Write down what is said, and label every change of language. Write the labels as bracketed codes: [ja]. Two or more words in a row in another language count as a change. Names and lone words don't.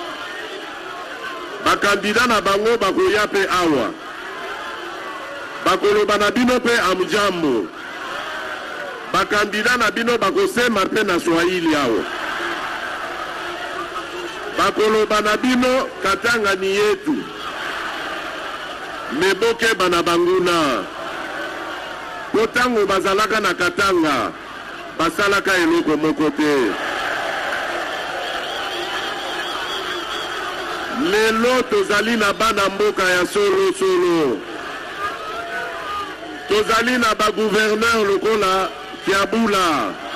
[ln] Ba candidat na bango bakoya pe awa. Bakoloba na bino pe amjambo. Bakandida na bino bakosema pe na Swahili yao. Bakoloba na bino Katanga [sw] ni yetu. [ln] Meboke bana banguna. Kotango bazalaka na Katanga, basalaka eloko moko te. Lelo tozali na bana mboka ya solo solo. Tozali na ba gouverneur lokola Kiabula.